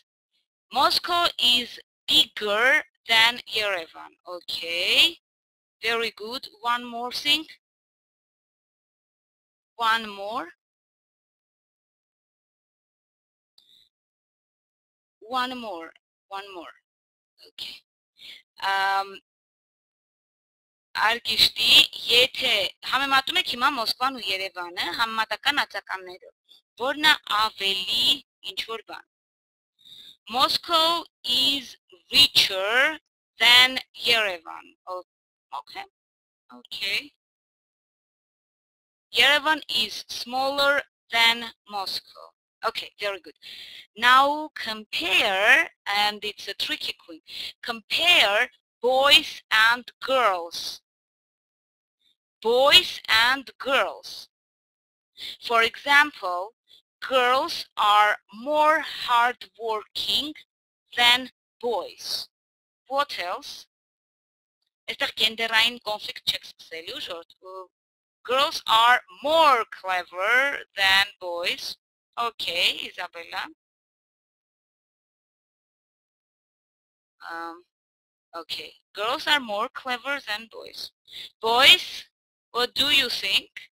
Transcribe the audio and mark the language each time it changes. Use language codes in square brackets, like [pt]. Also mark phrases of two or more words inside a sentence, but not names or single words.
[en] Moscow is bigger than Yerevan. Okay, very good. One more thing. One more. One more. [hy] Okay. Արգիշտի, եթե համեմատում եք հիմա Մոսկվան ու Երևանը, համեմատական ածականներով, որն է ավելի ինչ-որ բան։ [en] Moscow is richer than Yerevan. Okay. Okay. Yerevan is smaller than Moscow. Okay, very good. Now compare, and it's a tricky one. Compare boys and girls. Boys and girls. For example, girls are more hardworking than boys. What else? [hy] Այստեղ գենդերային կոնֆլիկտ չեք սկսելու, ժորդ։ [en] Girls are more clever than boys. Okay, Isabella. Okay, girls are more clever than boys. Boys, what do you think?